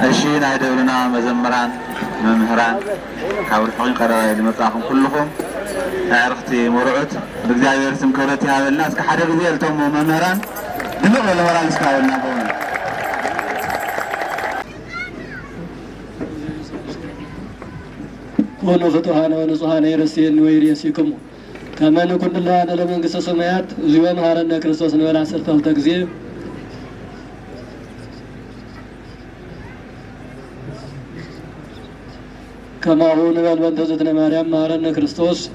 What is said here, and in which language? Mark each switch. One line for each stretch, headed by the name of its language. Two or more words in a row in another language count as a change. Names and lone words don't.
Tigrinya: ናይ ደብርና መዘምራን መምህራን ካብ ርሑቕ ቀረባ ዝመጻኹም ኩልኹም ኣዕርኽቲ መርዑት ብእግዚአብሔር ስም ክብረት ይሃበልና። እስከ ሓደ ግዜ እቶም መምህራን ድምቕ በለ ሞራል እስካበልና በእውነት
Geez: ኮኑ ፍጡሃነ ወንጹሃነ ይረስየኒ ወይሬስይክሙ ከመ ንኩን ለሃነ ለመንግሥተ ሰማያት እግዚኦ መሐረነ ክርስቶስ እንበል 12 ጊዜ። ከማሁ ንበል በእንተ እግዝእትነ ማርያም መሐረነ ክርስቶስ።